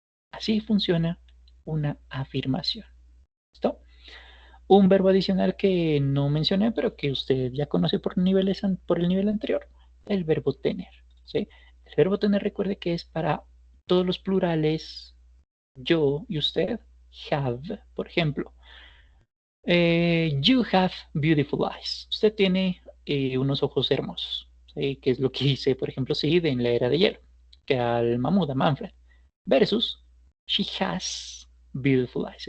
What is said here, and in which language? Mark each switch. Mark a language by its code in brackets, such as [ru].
[es] Así funciona una afirmación. ¿Listo? Un verbo adicional que no mencioné, pero que usted ya conoce por el nivel anterior, el verbo tener. ¿Sí? El verbo tener, recuerde que es para todos los plurales, yo y usted, have, por ejemplo. [en] You have beautiful eyes. [es] Usted tiene unos ojos hermosos. ¿Sí? Que es lo que dice, por ejemplo, Sid en la era de hielo, que al Mamuda Manfred. [en] Versus, she has beautiful eyes.